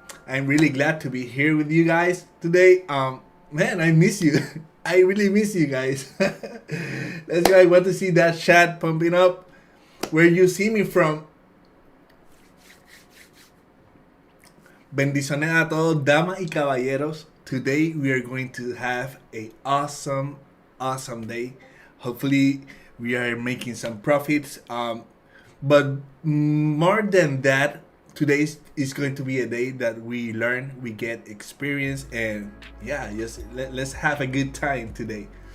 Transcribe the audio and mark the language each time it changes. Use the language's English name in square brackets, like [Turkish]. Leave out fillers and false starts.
[English] I'm really glad to be here with you guys today. Man, I miss you. I really miss you guys. Let's go. I want to see that chat pumping up. Where you see me from. [Spanish] Bendiciones a todos, damas y caballeros. [English] Today we are going to have a awesome day. Hopefully we are making some profits. But more than that, today is going to be a day that we learn, we get experience, and yeah, just let's have a good time today.